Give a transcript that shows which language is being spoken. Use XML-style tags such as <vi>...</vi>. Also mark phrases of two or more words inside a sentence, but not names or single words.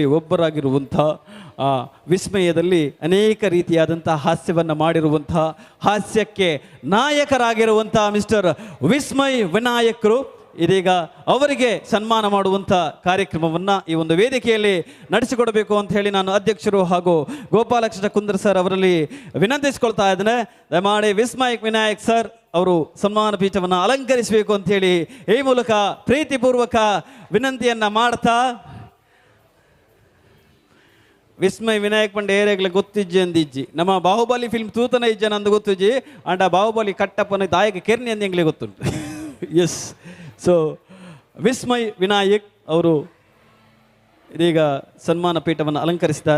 <kn>ಒಬ್ಬರಾಗಿರುವಂಥ, ವಿಸ್ಮಯದಲ್ಲಿ ಅನೇಕ ರೀತಿಯಾದಂಥ ಹಾಸ್ಯವನ್ನು ಮಾಡಿರುವಂಥ, ಹಾಸ್ಯಕ್ಕೆ ನಾಯಕರಾಗಿರುವಂಥ ಮಿಸ್ಟರ್ ವಿಸ್ಮಯ್ ವಿನಾಯಕ್ರು ಇದೀಗ ಅವರಿಗೆ ಸನ್ಮಾನ ಮಾಡುವಂಥ ಕಾರ್ಯಕ್ರಮವನ್ನು ಈ ಒಂದು ವೇದಿಕೆಯಲ್ಲಿ ನಡೆಸಿಕೊಡಬೇಕು ಅಂತ ಹೇಳಿ ನಾನು ಅಧ್ಯಕ್ಷರು ಹಾಗೂ ಗೋಪಾಲಕೃಷ್ಣ ಕುಂದರ್ ಸರ್ ಅವರಲ್ಲಿ ವಿನಂತಿಸ್ಕೊಳ್ತಾ ಇದ್ದೇನೆ. ದಯಮಾಡಿ ವಿಸ್ಮಯ್ ವಿನಾಯಕ್ ಸರ್ ಅವರು ಸನ್ಮಾನ ಪೀಠವನ್ನು ಅಲಂಕರಿಸಬೇಕು ಅಂಥೇಳಿ ಈ ಮೂಲಕ ಪ್ರೀತಿಪೂರ್ವಕ ವಿನಂತಿಯನ್ನು ಮಾಡ್ತಾ,</kn> <tcy>ವಿಸ್ಮಯ್ ವಿನಾಯಕ್ ಪಂಡ ಏರಿಯಾಗ್ಲಿ ಗೊತ್ತಿಜ್ಜಿ ಅಂದಿಜ್ಜಿ ನಮ್ಮ ಬಾಹುಬಲಿ ಫಿಲ್ಮ್ ತೂತನ ಇಜ್ಜನ ಅಂದು ಗೊತ್ತಿಜ್ಜಿ ಅಂಡ ಬಾಹುಬಲಿ ಕಟ್ಟಪ್ಪನ ದಾಯಕ ಕೆರ್ನಿ ಅಂದಂಗ್ಲೇ ಗೊತ್ತುಂಟು.</tcy> <kn>ಎಸ್, ಸೊ ವಿಸ್ಮಯ್ ವಿನಾಯಕ್ ಅವರು ಇದೀಗ ಸನ್ಮಾನ ಪೀಠವನ್ನು ಅಲಂಕರಿಸಿದ್ದಾರೆ.</kn>